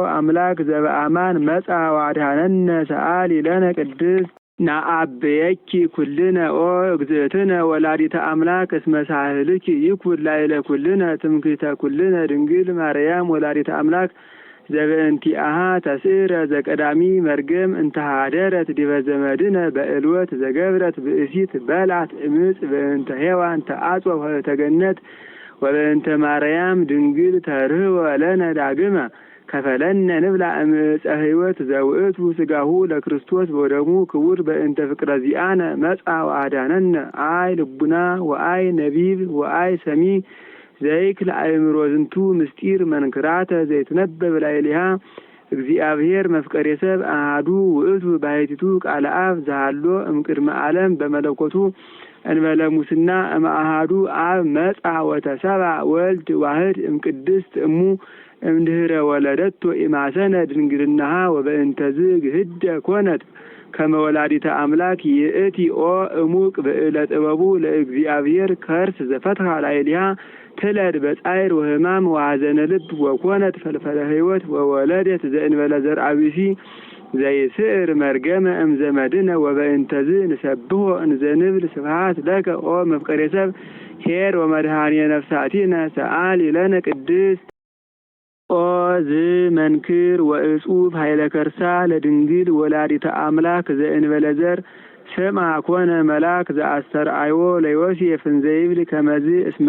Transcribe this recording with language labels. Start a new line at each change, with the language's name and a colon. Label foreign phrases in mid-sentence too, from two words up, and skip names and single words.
Geez: አምላክ ዘበአማን መጽአ ወአድኀነነ ሰአሊ ለነ ቅድስት ናአብየኪ ኩልነ ኦ እግዝእትነ ወላዲተ አምላክ እስመ ሳህልኪ ይኩን ላዕለ ኩልነ ትምክህተ ኩልነ ድንግል ማርያም ወላዲተ አምላክ ዘበእንቲአሃ ተስዕረ ዘቀዳሚ መርገም እንተሃደረት ዲበ ዘመድነ በእልወት ዘገብረት ብእሲት በላት እምፅ በእንተ ሔዋን ተአጽወ ተገነት ወበእንተ ማርያም ድንግል ተርህወ ለነ ዳግመ ከፈለነ ንብላ እምፀ ሕይወት ዘውእቱ ሥጋሁ ለክርስቶስ ወደሙ ክቡር በእንተ ፍቅረ ዚአነ መጽአ ወአዳነነ አይ ልቡና ወአይ ነቢብ ወአይ ሰሚ ዘይክል አእምሮ ዝንቱ ምስጢር መንክራተ ዘይትነበብ ላዕሌሃ እግዚአብሔር መፍቀሬ ሰብ አሐዱ ውእቱ ባሕቲቱ ቃለ አብ ዘሃሎ እምቅድመ ዓለም በመለኮቱ እንበለ ሙስና እምአሐዱ አብ መጽአ ወተሰብአ ወልድ ዋህድ እምቅድስት እሙ እምድኅረ ወለደቶ ኢማሰነ ድንግልናሃ ወበእንተዝ ግህደ ኮነት ከመ ወላዲተ አምላክ ይእቲ ኦ እሙቅ ብዕለ ጥበቡ ለእግዚአብሔር ከርስ ዘፈትሐ ላዕሌሃ ትለድ በጻዕር ወሕማም ወሐዘነ ልብ ወኮነት ፈልፈለ ሕይወት ወወለደት ዘእንበለ ዘርአ ብእሲ ዘይስዕር መርገመ እምዘመድነ ወበእንተዝ ንሰብሖ እንዘንብል ስብሐት ለከ ኦ መፍቀሬ ሰብ ኄር ወመድኃኒየ ነፍሳቲነ ሰአሊ ለነ ቅድስት ኦ ዝመንክር ወእጹብ ኃይለ ከርሳ ለድንግል ወላዲተ አምላክ ዘእንበለ ዘር ስምዐ ኮነ መልአክ ዘአስተርአዮ ለዮሴፍ እንዘይብል ከመዝ እስመ